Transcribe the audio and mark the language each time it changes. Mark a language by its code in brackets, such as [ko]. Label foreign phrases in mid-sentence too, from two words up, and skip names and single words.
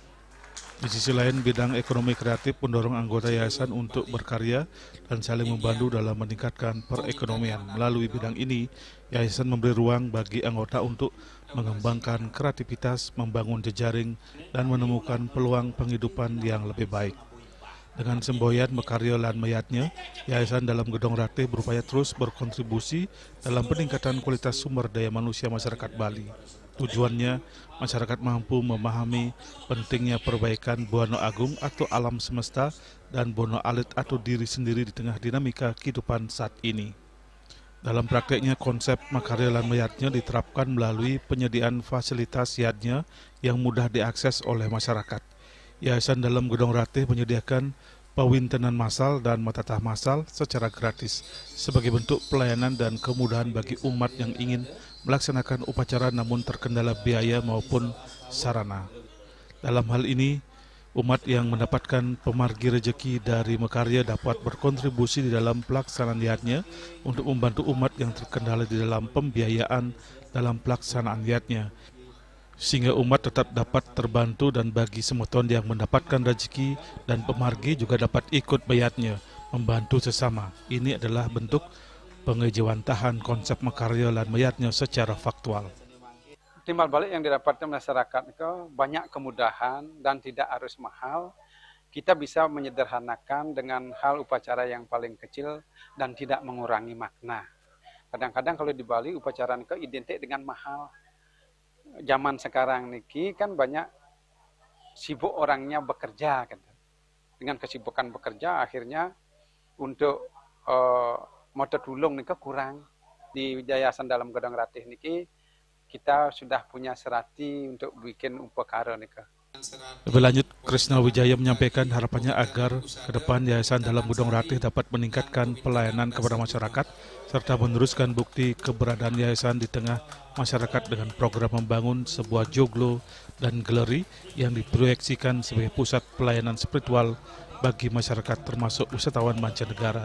[id] Di sisi lain, bidang ekonomi kreatif mendorong anggota yayasan untuk berkarya dan saling membantu dalam meningkatkan perekonomian. Melalui bidang ini, yayasan memberi ruang bagi anggota untuk mengembangkan kreativitas, membangun jejaring, dan menemukan peluang penghidupan yang lebih baik. Dengan semboyan [ban] mekarya lan mayatnya, [id] Yayasan Dalam Gedong Ratih berupaya terus berkontribusi dalam peningkatan kualitas sumber daya manusia masyarakat Bali. Tujuannya, masyarakat mampu memahami pentingnya perbaikan Buana Agung atau alam semesta dan Buana Alit atau diri sendiri di tengah dinamika kehidupan saat ini. Dalam prakteknya, konsep [ban] makarya lan mayatnya [id] diterapkan melalui penyediaan fasilitas yadnya yang mudah diakses oleh masyarakat. Yayasan Dalam Gedong Ratih menyediakan pawintenan massal dan matatah massal secara gratis sebagai bentuk pelayanan dan kemudahan bagi umat yang ingin melaksanakan upacara namun terkendala biaya maupun sarana. Dalam hal ini, umat yang mendapatkan pemargi rejeki dari mekarya dapat berkontribusi di dalam pelaksanaan niatnya untuk membantu umat yang terkendala di dalam pembiayaan dalam pelaksanaan niatnya, sehingga umat tetap dapat terbantu dan bagi semeton yang mendapatkan rezeki dan pemargi juga dapat ikut bayatnya, membantu sesama. Ini adalah bentuk pengejawantahan konsep [ban] makarya lan mayatnya [id] secara faktual. Timbal balik yang didapatkan masyarakat itu banyak kemudahan dan tidak harus mahal. Kita bisa menyederhanakan dengan hal upacara yang paling kecil dan tidak mengurangi makna. Kadang-kadang kalau di Bali upacara itu identik dengan mahal. Zaman sekarang niki kan banyak sibuk orangnya bekerja kan. Dengan kesibukan bekerja akhirnya untuk motor tulung niki kurang. Di Yayasan Dalam Gedong Ratih niki kita sudah punya serati untuk bikin upakara niki. Lebih lanjut, Krisna Wijaya menyampaikan harapannya agar ke depan Yayasan Dalam Gedong Ratih dapat meningkatkan pelayanan kepada masyarakat serta meneruskan bukti keberadaan yayasan di tengah masyarakat dengan program membangun sebuah joglo dan galeri yang diproyeksikan sebagai pusat pelayanan spiritual bagi masyarakat termasuk wisatawan mancanegara.